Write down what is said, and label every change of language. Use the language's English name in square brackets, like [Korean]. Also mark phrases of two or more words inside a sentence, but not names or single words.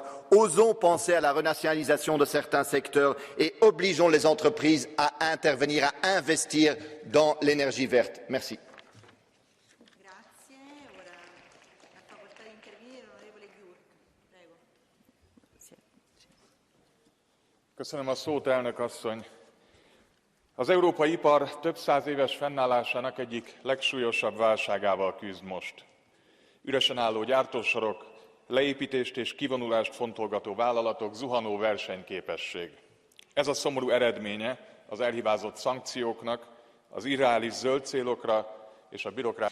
[French] Osons penser à la renationalisation de certains secteurs et obligeons les entreprises à intervenir, à investir dans l'énergie verte. Merci. [Hungarian] Köszönöm a szót, elnök asszony. Az európai ipar több száz éves fennállásának egyik legsúlyosabb válságával küzd most. Üresen álló gyártósorok, leépítést és kivonulást fontolgató vállalatok, zuhanó versenyképesség. Ez a szomorú eredménye az elhibázott szankcióknak, az irreális zöld célokra és a bürokrácia.